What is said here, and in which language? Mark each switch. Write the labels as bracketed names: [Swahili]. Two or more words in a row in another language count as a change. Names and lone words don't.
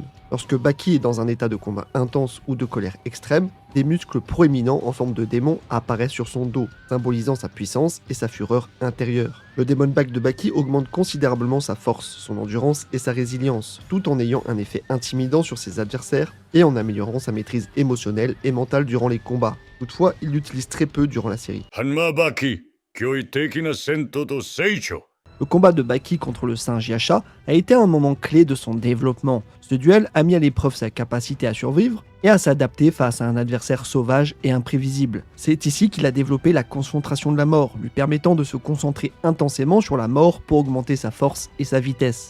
[French] Lorsque Baki est dans un état de combat intense ou de colère extrême, des muscles proéminents en forme de démon apparaissent sur son dos, symbolisant sa puissance et sa fureur intérieure. Le Demon Back de Baki augmente considérablement sa force, son endurance et sa résilience, tout en ayant un effet intimidant sur ses adversaires et en améliorant sa maîtrise émotionnelle et mentale durant les combats. Toutefois, il l'utilise très peu durant la série. Hanma Baki, [Japanese] 驚異的な戦闘と成長。 [French] Le combat de Baki contre le singe Yasha a été un moment clé de son développement. Ce duel a mis à l'épreuve sa capacité à survivre et à s'adapter face à un adversaire sauvage et imprévisible. C'est ici qu'il a développé la concentration de la mort, lui permettant de se concentrer intensément sur la mort pour augmenter sa force et sa vitesse.